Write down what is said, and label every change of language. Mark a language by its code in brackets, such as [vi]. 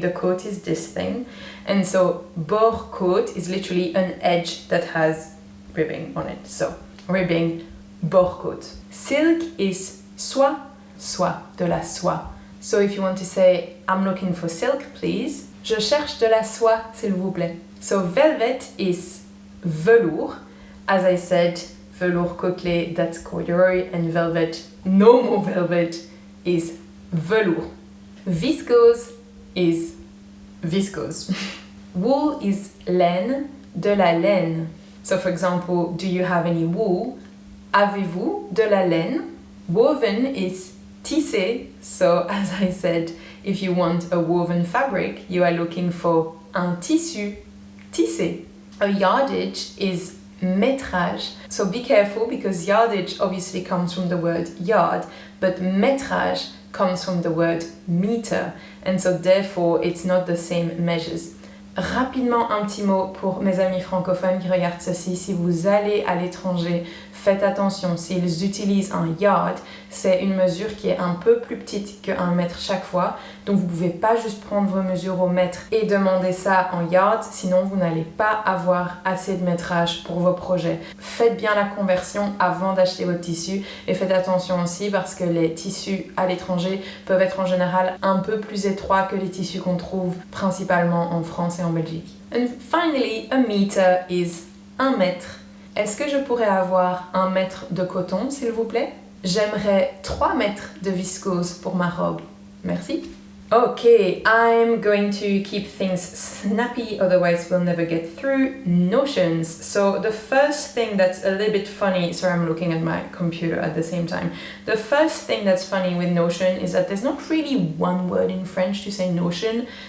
[en] The côte is this thing, and so bord-côte is literally an edge that has ribbing on it. So ribbing, bord-côte. Silk is soie, de la soie. So if you want to say, I'm looking for silk, please. [fr] Je cherche de la soie, s'il vous plaît. [en] So velvet is velours. As I said, velours côtelé, that's corduroy, and velvet, normal velvet, is velours. Viscose is viscose. Wool is laine, de la laine. So for example, do you have any wool? [fr] Avez-vous de la laine? [en] Woven is tissé. So as I said, if you want a woven fabric, you are looking for un tissu tissé. A yardage is métrage. So be careful, because yardage obviously comes from the word yard, but métrage comes from the word meter. And so therefore, it's not the same measures. [fr] Rapidement, un petit mot pour mes amis francophones qui regardent ceci. Si vous allez à l'étranger, faites attention. S'ils utilisent un yard, c'est une mesure qui est un peu plus petite qu'un mètre chaque fois. Donc vous ne pouvez pas juste prendre vos mesures au mètre et demander ça en yard, sinon vous n'allez pas avoir assez de métrage pour vos projets. Faites bien la conversion avant d'acheter votre tissu, et faites attention aussi parce que les tissus à l'étranger peuvent être en général un peu plus étroits que les tissus qu'on trouve principalement en France et en Belgique. [en] And finally, a meter is un mètre. [fr] Est-ce que je pourrais avoir un mètre de coton, s'il vous plaît? J'aimerais 3 mètres de viscose pour ma robe. Merci. [en] Okay, I'm going to keep things snappy, otherwise we'll never get through. Notions. So the first thing that's a little bit funny, sorry, I'm looking at my computer at the same time. The first thing that's funny with notion is that there's not really one word in French to say notion.